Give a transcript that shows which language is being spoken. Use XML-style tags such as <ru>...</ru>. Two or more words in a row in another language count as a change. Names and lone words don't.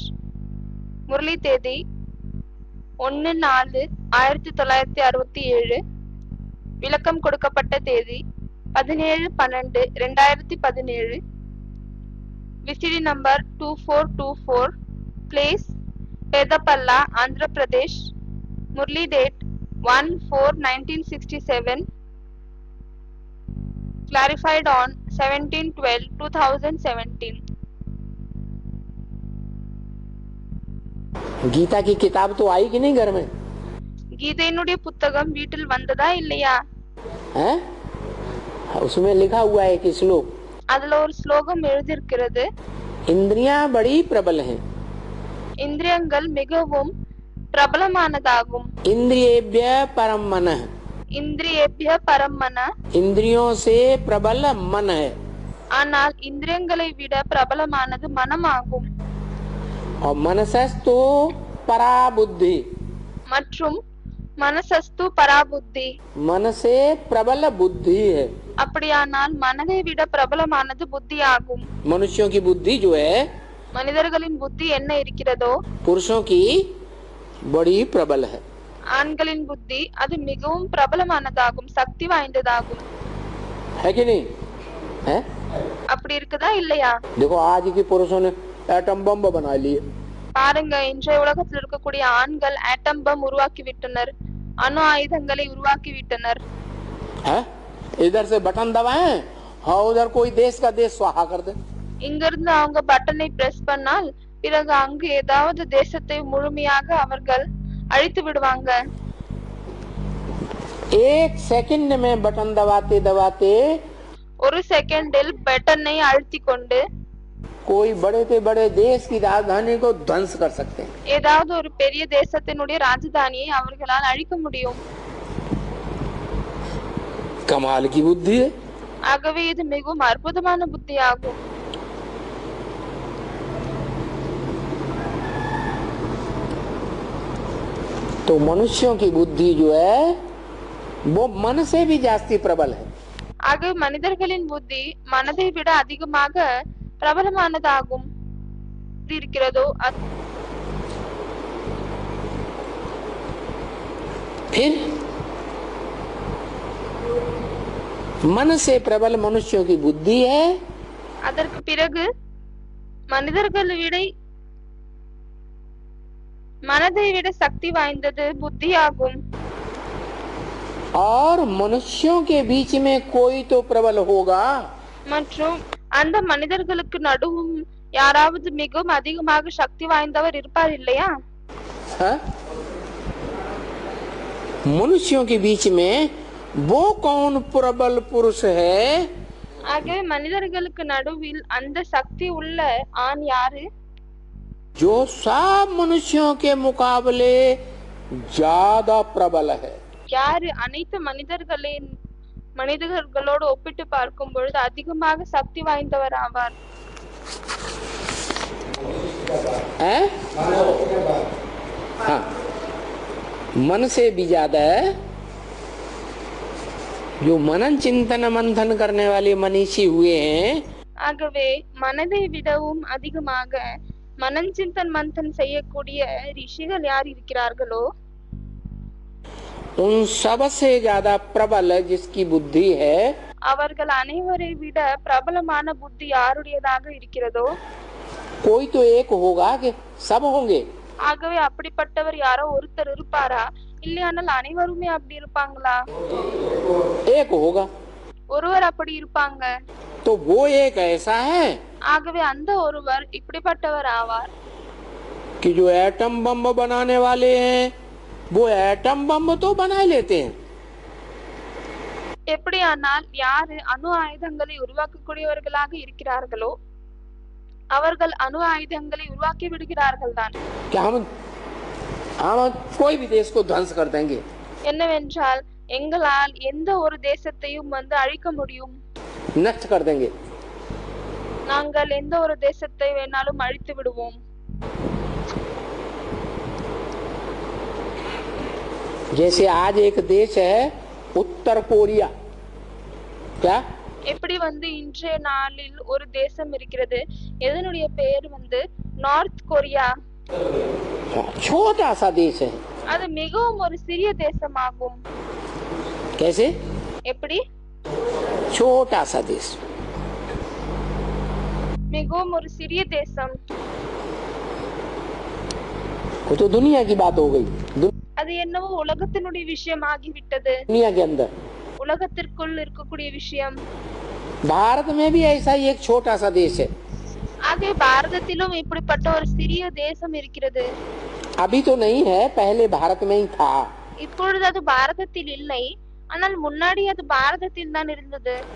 <ta>முரளி தேதி 1/4/1967. விளக்கம் கொடுக்கப்பட்ட தேதி 17/12/2017.</ta> <en>VCD number</en> <ta>2424, பிளேஸ் பேதாப்பள்ளா, ஆந்திர பிரதேஷ். முரளி டேட் 1/4/1967.</ta> <en>clarified on 17/12/2017.</en> <hi>गीता की किताब तो आई कि नहीं घर में?</hi> <ta>கீதையினுடைய புத்தகம் வீட்டில் வந்ததா இல்லையா?</ta> <hi>हैं? उसमें लिखा हुआ है कि श्लोक,</hi> <ta>அதுல ஒரு ஸ்லோகம் எழுதியிருக்கிறது.</ta> <hi>इंद्रियां बड़ी प्रबल हैं,</hi> <ta>இந்திரியங்கள் மிகவும் பிரபலமானதாகும்.</ta> <sa>इंद्रियेभ्य परम मनः, इन्द्रियेभ्यः परं मनः,</sa> <hi>इंद्रियों से प्रबल मन है,</hi> <ta>ஆனால் இந்திரியங்களை விட பிரபலமானது மனமாகும்.</ta> <sa>और मनसस्तु परा बुद्धि, மற்றும் मनसस्तु परा बुद्धि,</sa> <hi>मन से प्रबल बुद्धि है.</hi> <ta>அப்படியானால் மனதை விட பிரபலமானது புத்தி ஆகும்.</ta> <hi>मनुष्यों की बुद्धि जो है</hi> <ta>மனிதர்களின் புத்தி என்ன இருக்கிறதோ</ta> <hi>पुरुषों की बड़ी प्रबल है.</hi> <ta>ஆண்களின் புத்தி அது மிகவும் பிரபலமானதாகும், சக்தி வாய்ந்ததாகும்.</ta> <hi>है कि नहीं? है?</hi> <ta>அப்படி இருக்குதா இல்லையா?</ta> <hi>देखो आज के पुरुषों ने एटम बम बना लिए.</hi> <ta>பாருங்க, இன்றைய உலகத்தில் இருக்கக்கூடிய ஆண்கள்</ta> <en>atom bomb</en> <ta>உருவாக்கி விட்டனர், அணு ஆயுதங்களை உருவாக்கி விட்டனர்.</ta> <hi>है? इधर से बटन दबाएं और उधर कोई देश का देश स्वाहा कर दे.</hi> <ta>இங்கிருந்து அவங்க பட்டனை பிரஸ் பண்ணால் பிறகு அங்கு ஏதாவது தேசத்தை முழுமையாக அவர்கள் அழித்து விடுவாங்க.</ta> <hi>एक सेकंड में बटन दबाते दबाते</hi> <ta>ஒரு செகண்டில் பட்டனை அழுத்தி கொண்டு</ta> <hi>कोई बड़े से बड़े देश की राजधानी को ध्वंस कर सकते हैं.</hi> <ta>ஏதாவது ஒரு பெரிய தேசத்தினுடைய ராஜதானியை அவர்களால் அழிக்க முடியும்.</ta> <hi>कमाल की बुद्धि है.</hi> <ta>ஆகவே இது மிகவும் அற்புதமான புத்தி ஆகும்.</ta> <hi>तो मनुष्यों की बुद्धि जो है वो मन से भी जास्ती प्रबल है.</hi> <ta>ஆகவே மனிதர்களின் புத்தி மனதை விட அதிகமாக பிரபலமானதாகும். இருக்கிறதோ</ta> <hi>फिर मन से प्रबल मनुष्यों की बुद्धि है.</hi> <ta>அதற்கு பிறகு மனிதர்களை விட மனதை விட சக்தி வாய்ந்தது புத்தி ஆகும்.</ta> <hi>और मनुष्यों के बीच में कोई तो प्रबल होगा.</hi> <ta>மற்றும் அந்த மனிதர்களுக்கு நடுவும் யாராவது மிகவும் அதிகமாக சக்தி வாய்ந்தவர் இருப்பார் இல்லையா?</ta> <hi>है? मनुष्यों के बीच में वो कौन प्रबल पुरुष है</hi> <ta>ஆகவே மனிதர்களுக்கு நடுவில் அந்த சக்தி உள்ள ஆண் யாரு?</ta> <hi>जो सब मनुष्यों के मुकाबले ज्यादा प्रबल है.</hi> <ta>யாரு அனைத்து மனிதர்களோடு ஒப்பிட்டு பார்க்கும் பொழுது அதிகமாக சக்தி வாய்ந்தவர் ஆவார்.</ta> <hi>हैं? हाँ, मन से भी ज्यादा है. जो मनन चिंतन मंथन करने वाले मनीषी हुए हैं,</hi> <ta>ஆகவே மனதை விடவும் அதிகமாக</ta> <hi>मनन चिंतन मंथन</hi> <ta>செய்யக்கூடிய ரிஷிகள் யார் இருக்கிறார்களோ</ta> <hi>उन सबसे ज्यादा प्रबल जिसकी बुद्धि है,</hi> <ta>அவர்கள் அனைவரை விட பிரபலமான புத்தி யாருடையதாக இருக்கிறதோ</ta> <hi>कोई तो एक होगा कि सब होंगे.</hi> <ta>ஆகவே அப்படிப்பட்டவர் யாரோ ஒருத்தர் இருப்பாரா? இல்லையானால் அனைவருமே அப்படி இருப்பாங்களா?</ta> <hi>एक होगा.</hi> <ta>ஒருவர் அப்படி இருப்பாங்க.</ta> <hi>तो वो एक ऐसा है</hi> <ta>ஆகவே அந்த ஒருவர் இப்படிப்பட்டவர் ஆவார்.</ta> <hi>कि जो एटम बम बनाने वाले हैं वो एटम बम तो बना लेते हैं.</hi> <ta>எப்படியானால் யாரு அணு ஆயுதங்களை உருவாக்கக்கூடியவர்களாக இருக்கிறார்களோ அவர்கள் அணு ஆயுதங்களை உருவாக்கி விடுகிறார்கள் தான்.</ta> <hi>क्या हम कोई भी देश को ध्वंस कर देंगे.</hi> <ta>என்னவென்றால் எங்களால் எந்த ஒரு தேசத்தையும் அழிக்க முடியும்,</ta> <hi>नष्ट कर देंगे.</hi> <ta>நாங்கள் எந்த ஒரு தேசத்தை வேணாலும் அழித்து விடுவோம்.</ta> <hi>जैसे आज एक देश है उत्तर कोरिया क्या</hi> <ta>எப்படி வந்து இன்றைய நாளில் ஒரு தேசம் இருக்கிறது, எதனுடைய பெயர் வந்து நார்த் கொரியா.</ta> <hi>छोटा सा देश है।</hi> <ta>அது மிகவும் ஒரு சிறிய தேசமாகும்.</ta> <hi>कैसे?</hi> <ta>எப்படி?</ta> <hi>छोटा सा देश,</hi> <ta>மிகவும் ஒரு சிறிய தேசம்.</ta> <hi>वो तो दुनिया की बात हो गई।</hi> <ta>அது என்னவோ உலகத்தினுடைய விஷயம் ஆகிவிட்டது,</ta> <hi>दुनिया के अंदर।</hi> <ta>உலகத்திற்குள் இருக்கக்கூடிய விஷயம்.</ta> <hi>भारत में भी ऐसा ही एक छोटा सा देश है।</hi> <ta>ஆகவே பாரதத்திலும் இப்படிப்பட்ட ஒரு சிறிய தேசம் இருக்கிறது.</ta> <hi>अभी तो नहीं है, पहले भारत में ही था।</hi> <ta>இப்பொழுது அது பாரதத்தில் இல்லை, ஆனால் முன்னாடி அது பாரதத்தில் தான் இருந்தது.</ta>